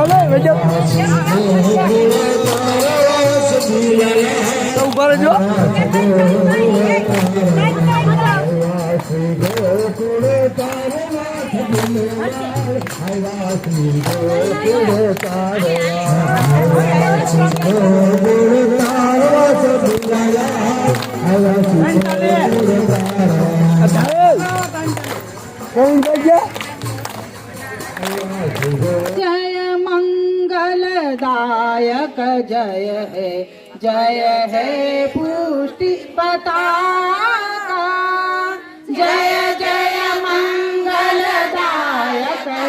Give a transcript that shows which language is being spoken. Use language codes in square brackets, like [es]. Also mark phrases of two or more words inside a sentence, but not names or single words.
[gu] શ્રી ગોકુળ તારવા આવ્યા શ્રી ગોકુળ તારવા ગોકુળ તારવા [hi] जय मंगलदायक जय है पुष्टि पताका जय जय मंगलदायक